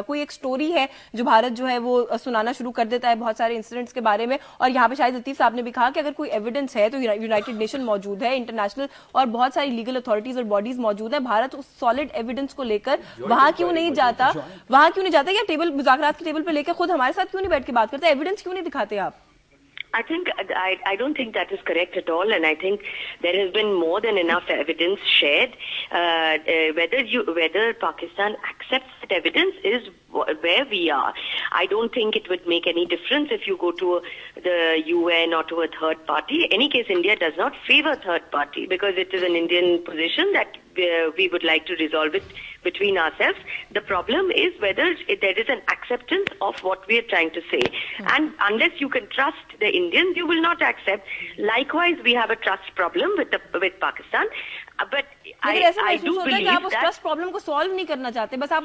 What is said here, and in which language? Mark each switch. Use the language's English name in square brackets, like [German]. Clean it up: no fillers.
[Urdu] کوئی ایک سٹوری ہے جو بھارت جو ہے وہ سنانا شروع کر دیتا ہے بہت سارے انسیڈنٹس کے بارے میں، اور یہاں پہ شاہد لطیف صاحب نے بھی کہا کہ اگر کوئی ایویڈنس ہے تو یونائٹڈ نیشن موجود ہے، انٹرنیشنل اور بہت ساری لیگل اتھارٹیز اور باڈیز موجود ہیں. بھارت اس سالڈ ایویڈنس کو لے کر وہاں کیوں نہیں جاتا یا ٹیبل مذاکرات کی ٹیبل پہ لے کے خود ہمارے ساتھ کیوں نہیں بیٹھ کے بات کرتے؟ ایویڈنس کیوں نہیں دکھاتے آپ؟ [English] I don't think that is correct at all, and I think there has been more than enough evidence shared. Whether Pakistan accepts that evidence is where we are. I don't think it would make any difference if you go to the UN or to a third party. In any case, India does not favor third party because it is an Indian position that we would like to resolve it between ourselves. The problem is whether there is an acceptance of what we are trying to say. And unless you can trust the Indians, you will not accept. Likewise, we have a trust problem with Pakistan. But I do believe [Urdu] that آپ اس trust problem کو solve نہیں کرنا چاہتے، بس آپ